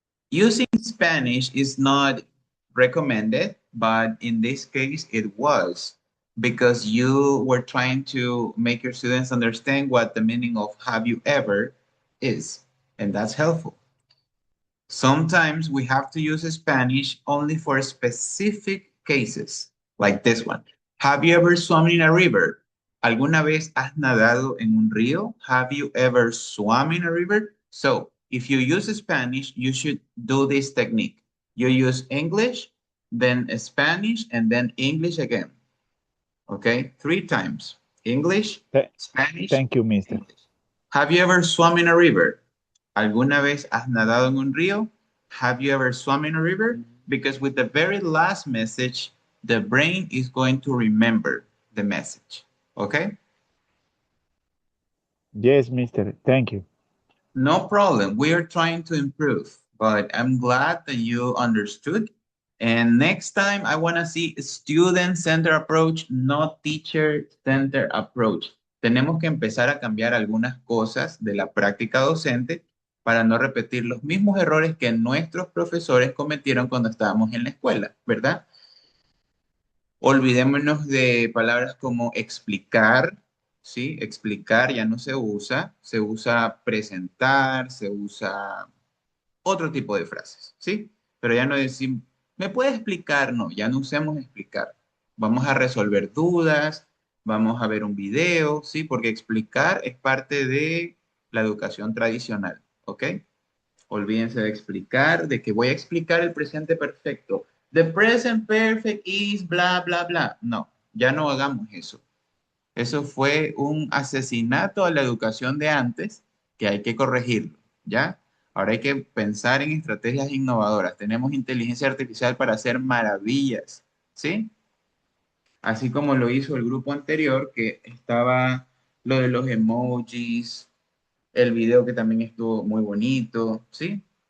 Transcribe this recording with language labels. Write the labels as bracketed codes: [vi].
[en] Using Spanish is not recommended, but in this case it was because you were trying to make your students understand what the meaning of have you ever is, and that's helpful. Sometimes we have to use Spanish only for specific cases, like this one. Have you ever swum in a river? [es] ¿Alguna vez has nadado en un río? [en] Have you ever swum in a river? So, if you use Spanish, you should do this technique. You use English, then Spanish, and then English again. Okay, 3 times. English, Spanish, Thank you, mister. English. Have you ever swum in a river? [es] ¿Alguna vez has nadado en un río? [en] Have you ever swum in a river? Because with the very last message, the brain is going to remember the message. Okay? Yes, mister. Thank you. No problem. We are trying to improve, but I'm glad that you understood. And next time, I want to see student-centered approach, not teacher-centered approach. [es] Tenemos que empezar a cambiar algunas cosas de la práctica docente para no repetir los mismos errores que nuestros profesores cometieron cuando estábamos en la escuela, ¿verdad? Olvidémonos de palabras como explicar, ¿sí? Explicar ya no se usa presentar, se usa otro tipo de frases, ¿sí? Pero ya no decimos, ¿me puede explicar? No, ya no usemos explicar. Vamos a resolver dudas, vamos a ver un video, ¿sí? Porque explicar es parte de la educación tradicional, ¿ok? Olvídense de explicar, de que voy a explicar el presente perfecto. [en] The present perfect is bla, bla, bla. [es] No, ya no hagamos eso. Eso fue un asesinato a la educación de antes que hay que corregirlo, ¿ya? Ahora hay que pensar en estrategias innovadoras. Tenemos inteligencia artificial para hacer maravillas, ¿sí? Así como lo hizo el grupo anterior, que estaba lo de los emojis, el video que también estuvo muy bonito, ¿sí?